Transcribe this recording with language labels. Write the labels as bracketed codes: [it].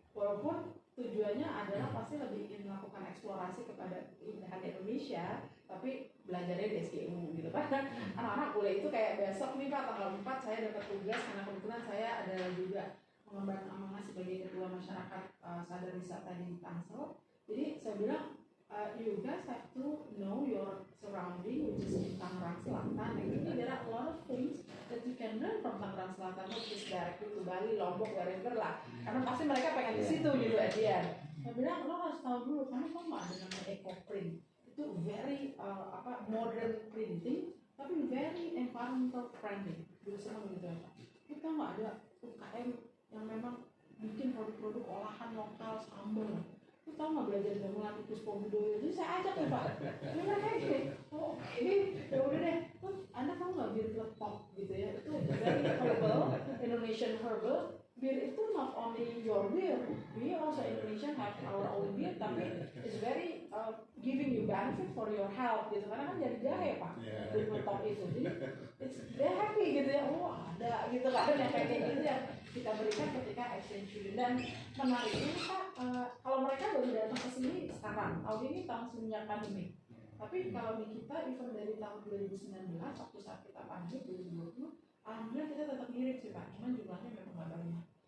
[id] Walaupun tujuannya adalah pasti lebih ingin melakukan eksplorasi kepada keindahan Indonesia, tapi belajarnya di SGU gitu kan. Anak-anak boleh itu kayak besok nih Pak tanggal 4 saya dapat tugas karena kebetulan saya adalah juga mengemban amanah sebagai ketua masyarakat sadar wisata di Tangsel. Jadi saya bilang [en] you guys have to know your surrounding, which is in Tangerang Selatan. And there are a lot of things that you can learn from Tangerang Selatan, not just directly to Bali, Lombok, wherever lah. [id] Karena pasti mereka pengen di situ gitu aja. Saya bilang lo harus tahu dulu, karena kamu ada namanya eco print. [en] Itu very modern printing, tapi very environmental friendly. [id] Dulu senang gitu ya Pak. Kita nggak ada UKM yang memang bikin produk-produk olahan lokal sambal. Lu tau nggak belajar gamelan Puspo Budoyo? Jadi saya ajak nih Pak. Ini mereka gini, oh ini ya udah deh. Anda tahu nggak bir peletok gitu ya? Itu [en] very herbal, Indonesian herbal. [id] Bir itu [en] not only your beer, we also Indonesian have our own beer, tapi it's very giving you benefit for your health gitu. [id] Karena kan jadi jahe Pak, bir peletok itu. Jadi [en] they're happy [id] gitu ya. Oh ada gitu kan yang kayak gitu ya. Kita berikan ketika exchange student. Dan menariknya Pak, kalau mereka baru datang ke sini sekarang, tahun ini tahun semenjak pandemi. Tapi kalau di kita even dari tahun 2019 waktu saat kita pandemi 2020, alhamdulillah kita tetap ngirim sih Pak, cuman jumlahnya memang nggak banyak.